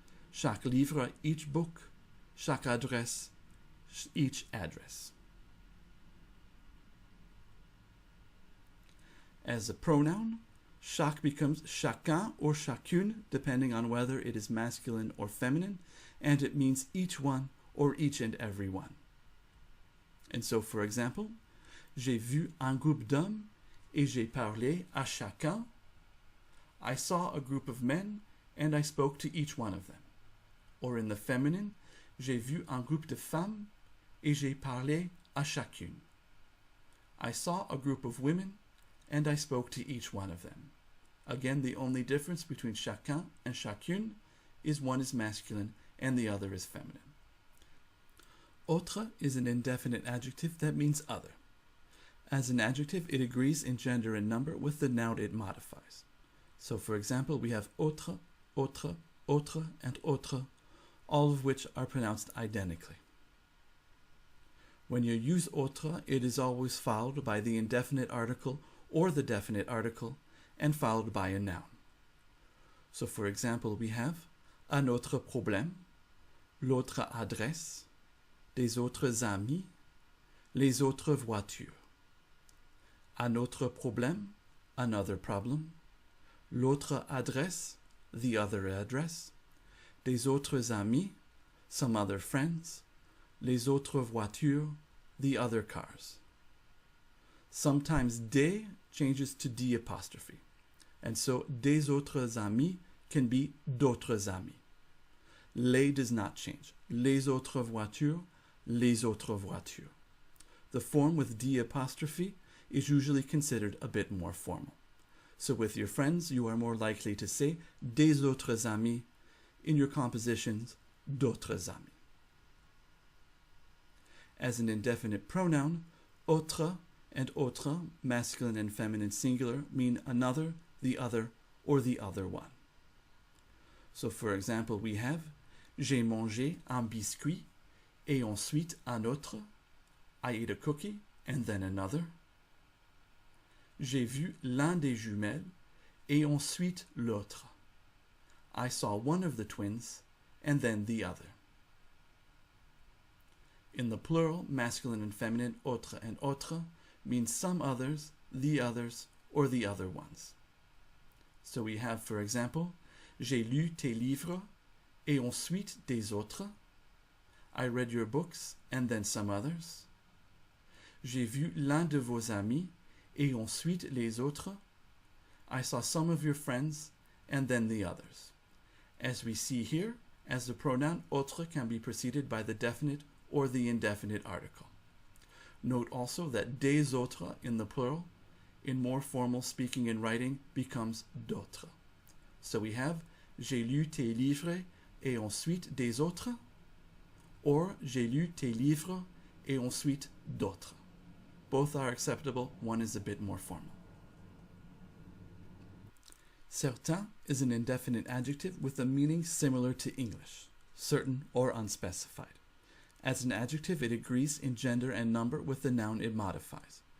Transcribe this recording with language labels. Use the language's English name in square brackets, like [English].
[French] Chaque livre, [English] each book. [French] Chaque adresse, [English] each address. As a pronoun, chaque becomes chacun or chacune, depending on whether it is masculine or feminine, and it means each one or each and every one. And so, for example, [French] j'ai vu un groupe d'hommes et j'ai parlé à chacun. [English] I saw a group of men and I spoke to each one of them. Or in the feminine, [French] j'ai vu un groupe de femmes et j'ai parlé à chacune. [English] I saw a group of women and I spoke to each one of them. Again, the only difference between chacun and chacune is one is masculine and the other is feminine. Autre is an indefinite adjective that means other. As an adjective, it agrees in gender and number with the noun it modifies. So, for example, we have autre, autre, autre, and autre, all of which are pronounced identically. When you use autre, it is always followed by the indefinite article or the definite article, and followed by a noun. So, for example, we have [French] un autre problème, l'autre adresse, des autres amis, les autres voitures. Un autre problème, [English] another problem, [French] l'autre adresse, [English] the other address, [French] des autres amis, [English] some other friends, [French] les autres voitures, [English] the other cars. Sometimes des changes to d apostrophe. And so des autres amis can be d'autres amis. Les does not change. [French] Les autres voitures, les autres voitures. [English] The form with d apostrophe is usually considered a bit more formal. So with your friends, you are more likely to say des autres amis. In your compositions, d'autres amis. As an indefinite pronoun, autre and autre, masculine and feminine singular, mean another, the other, or the other one. So for example, we have [French] j'ai mangé un biscuit et ensuite un autre. [English] I ate a cookie and then another. [French] J'ai vu l'un des jumelles et ensuite l'autre. [English] I saw one of the twins and then the other. In the plural, masculine and feminine, autre and autre means some others, or the other ones. So we have, for example, [French] j'ai lu tes livres et ensuite des autres. [English] I read your books and then some others. [French] J'ai vu l'un de vos amis et ensuite les autres. [English] I saw some of your friends and then the others. As we see here, as the pronoun autre can be preceded by the definite or the indefinite article. Note also that des autres in the plural, in more formal speaking and writing, becomes d'autres. So we have [French] j'ai lu tes livres et ensuite des autres, or j'ai lu tes livres et ensuite d'autres. [English] Both are acceptable, one is a bit more formal. Certain is an indefinite adjective with a meaning similar to English, certain or unspecified. As an adjective, it agrees in gender and number with the noun it modifies.